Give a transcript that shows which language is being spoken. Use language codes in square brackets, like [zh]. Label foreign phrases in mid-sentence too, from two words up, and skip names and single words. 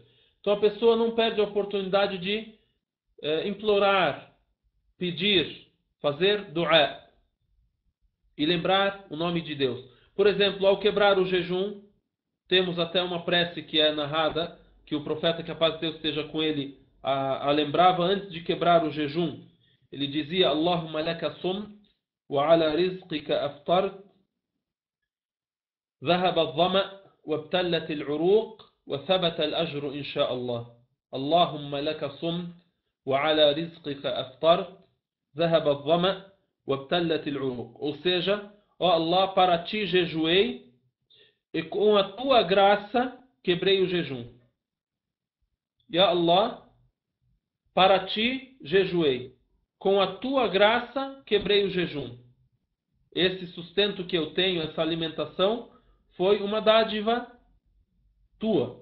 [pt] Então, a pessoa não perde a oportunidade de implorar, pedir, fazer du'a e lembrar o nome de Deus. Por exemplo, ao quebrar o jejum, temos até uma prece que é narrada, que o profeta, que a paz de Deus esteja com ele, a lembrava antes de quebrar o jejum. Ele dizia: [ar] اللهم لك صمت وعلى رزقك أفطرت, ذهب الظمأ وابتلت العروق وثبت الأجر إن شاء الله. اللهم لك صمت وعلى رزقك أفطرت ذهب الظمأ وابتلت العروق. [pt] Ou seja, ó Allah, para ti jejuei e com a tua graça quebrei o jejum. Ya Allah, para ti jejuei, com a tua graça quebrei o jejum. Esse sustento que eu tenho, essa alimentação, foi uma dádiva tua.